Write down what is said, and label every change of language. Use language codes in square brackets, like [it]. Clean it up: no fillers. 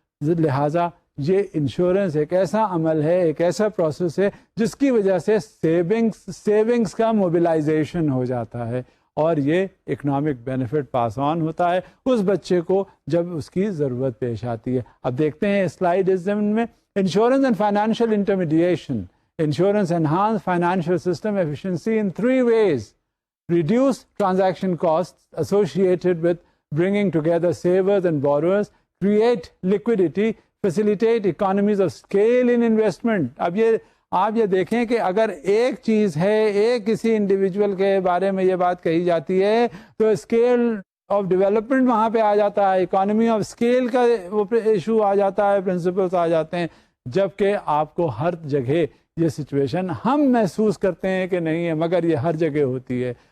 [ur] لہٰذا یہ انشورنس ایک ایسا عمل ہے، ایک ایسا پروسیس ہے جس کی وجہ سے سیونگز کا موبلائزیشن ہو جاتا ہے اور یہ اکنامک بینیفٹ پاس آن ہوتا ہے اس بچے کو جب اس کی ضرورت پیش آتی ہے. اب دیکھتے ہیں سلائیڈ اس زمین میں [en] Insurance and financial intermediation. Insurance enhance financial system efficiency in 3 ways: reduce transaction costs associated with bringing together savers and borrowers, create liquidity, facilitate economies of scale in investment. [ur] اب یہ آپ یہ دیکھیں کہ اگر ایک چیز ہے، ایک کسی انڈیویجول کے بارے میں یہ بات کہی جاتی ہے تو اسکیل آف ڈیولپمنٹ وہاں پہ آ جاتا ہے، اکانومی آف اسکیل کا وہ ایشو آ جاتا ہے، پرنسپلس آ جاتے ہیں. جبکہ آپ کو ہر جگہ یہ سچویشن ہم محسوس کرتے ہیں کہ نہیں ہے، مگر یہ ہر جگہ ہوتی ہے.